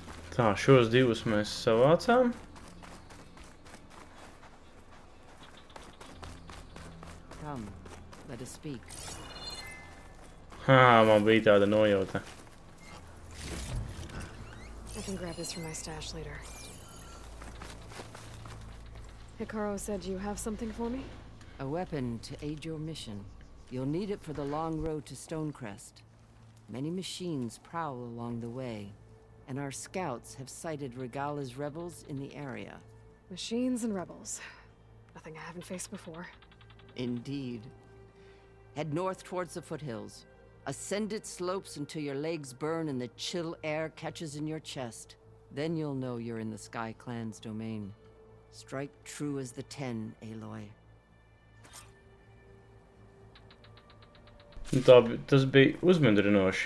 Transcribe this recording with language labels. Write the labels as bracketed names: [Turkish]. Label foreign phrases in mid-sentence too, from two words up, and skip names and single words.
[Latvian] Tā, šos divus mēs savācām. [English] Come, let us speak. [Latvian] Man bija tāda nojauta. [English] I can grab this from my stash later. Hikaru said you have something for me? A weapon to aid your mission. You'll need it for the long road to Stonecrest. Many machines prowl along the way, and our scouts have sighted Regala's rebels in the area. Machines and rebels. Nothing I haven't faced before. Indeed. Head north towards the foothills. Ascend its slopes until your legs burn and the chill air catches in your chest. Then you'll know you're in the Sky Clan's domain. Strike true as the 10, Aloy. [Latvian] Tas bija uzmundrinoši.